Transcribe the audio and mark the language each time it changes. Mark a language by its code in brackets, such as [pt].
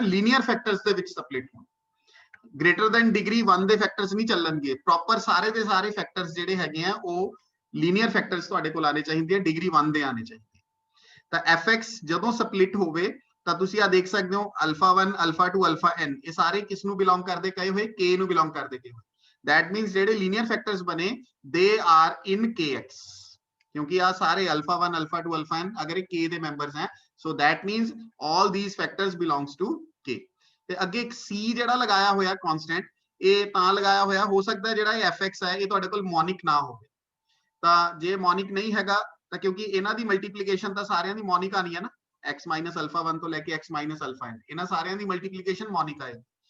[pa] Linear factors ਦੇ ਵਿੱਚ split ਹੋਣਾ। ਗ੍ਰੇਟਰ ਦੈਨ ਡਿਗਰੀ 1 ਦੇ ਫੈਕਟਰਸ ਨਹੀਂ ਚੱਲਣਗੇ, ਪ੍ਰੋਪਰ ਸਾਰੇ ਦੇ ਸਾਰੇ ਫੈਕਟਰਸ ਜਿਹੜੇ ਹੈਗੇ ਆ ਉਹ ਲੀਨੀਅਰ ਫੈਕਟਰਸ ਤੁਹਾਡੇ ਕੋਲ ਆਣੇ ਚਾਹੀਦੇ ਆ, ਡਿਗਰੀ 1 ਦੇ ਆਣੇ ਚਾਹੀਦੇ। ਤਾਂ fx ਜਦੋਂ ਸਪਲਿਟ ਹੋਵੇ ਤਾਂ ਤੁਸੀਂ ਆ ਦੇਖ ਸਕਦੇ ਹੋ ਅਲਫਾ 1 ਅਲਫਾ 2 ਅਲਫਾ n ਇਹ ਸਾਰੇ ਕਿਸ ਨੂੰ ਬਿਲੋਂਗ ਕਰਦੇ ਕਹੇ ਹੋਏ? k ਨੂੰ ਬਿਲੋਂਗ ਕਰਦੇ ਕਹੇ ਹੋਏ। that means ਜਿਹੜੇ ਲੀਨੀਅਰ ਫੈਕਟਰਸ ਬਣੇ [en] they are in kx, [pa] ਕਿਉਂਕਿ ਆ ਸਾਰੇ ਅਲਫਾ 1 ਅਲਫਾ 2 ਅਲਫਾ n ਅਗਰ ਇਹ k ਦੇ ਮੈਂਬਰਸ ਹੈ, [en] so that means all these factors belongs to k। [pa] ਤੇ ਅੱਗੇ ਇੱਕ c ਜਿਹੜਾ ਲਗਾਇਆ ਹੋਇਆ ਕਨਸਟੈਂਟ, ਇਹ ਤਾਂ ਲਗਾਇਆ ਹੋਇਆ, ਹੋ ਸਕਦਾ ਜਿਹੜਾ ਇਹ fx ਹੈ ਇਹ ਤੁਹਾਡੇ ਕੋਲ ਮੋਨਿਕ ਨਾ ਹੋਵੇ। ਤਾਂ ਜੇ ਮੋਨਿਕ ਨਹੀਂ ਹੈਗਾ ਤਾਂ ਕਿਉਂਕਿ ਇਹਨਾਂ ਦੀ ਮਲਟੀਪਲੀਕੇਸ਼ਨ ਤਾਂ ਸਾਰਿਆਂ ਦੀ ਮੋਨਿਕ ਆਣੀ ਹੈ ਨਾ, x minus alpha 1 ਤੋਂ ਲੈ ਕੇ x minus alpha n ਇਹਨਾਂ ਸਾਰਿਆਂ ਦੀ ਮਲਟੀਪਲੀਕੇਸ਼ਨ ਮੋਨਿਕ ਆਏਗੀ।